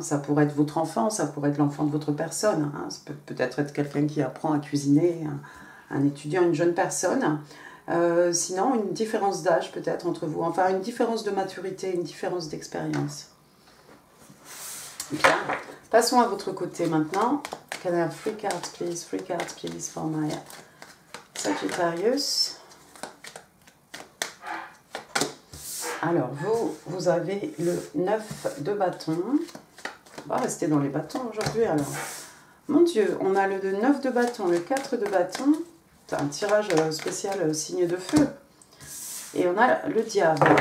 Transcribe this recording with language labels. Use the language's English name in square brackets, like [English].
[French] Ça pourrait être votre enfant, ça pourrait être l'enfant de votre personne. Hein. Ça peut peut-être être quelqu'un qui apprend à cuisiner, un étudiant, une jeune personne. Sinon, une différence d'âge peut-être entre vous. Enfin, une différence de maturité, une différence d'expérience. Bien. Passons à votre côté maintenant. [English] Can I have 3 cards, please? 3 cards, please, for my Sagittarius. [French] Alors, vous avez le 9 de bâton. On va rester dans les bâtons aujourd'hui, alors. Mon Dieu, on a le 9 de bâton, le 4 de bâton. C'est un tirage spécial signe de feu. Et on a le diable.